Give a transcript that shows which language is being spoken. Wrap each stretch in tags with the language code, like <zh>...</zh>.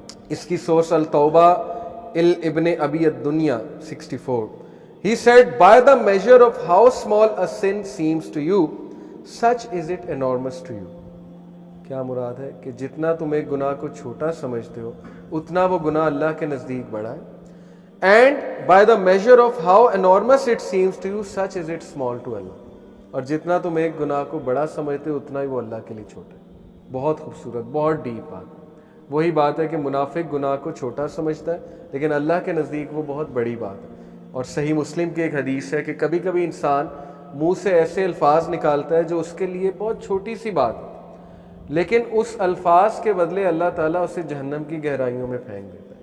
<ur>اس کی سورس التوبہ ابن ابی الدنیا 64.</ur> <en>He said, by the measure of how small a sin seems to you, such is it enormous to you.</en> <ur>کیا مراد ہے کہ جتنا تم ایک گناہ کو چھوٹا سمجھتے ہو اتنا وہ گناہ اللہ کے نزدیک بڑا ہے.</ur> <en>And by the measure of how enormous it seems to you, such is it small to Allah.</en> <ur>اور جتنا تم ایک گناہ کو بڑا سمجھتے ہو اتنا ہی وہ اللہ کے لیے چھوٹا ہے. بہت خوبصورت, بہت ڈیپ بات. وہی بات ہے کہ منافق گناہ کو چھوٹا سمجھتا ہے لیکن اللہ کے نزدیک وہ بہت بڑی بات ہے. اور صحیح مسلم کی ایک حدیث ہے کہ کبھی کبھی انسان منہ سے ایسے الفاظ نکالتا ہے جو اس کے لیے بہت چھوٹی سی بات ہے, لیکن اس الفاظ کے بدلے اللہ تعالیٰ اسے جہنم کی گہرائیوں میں پھینک دیتا ہے.</ur>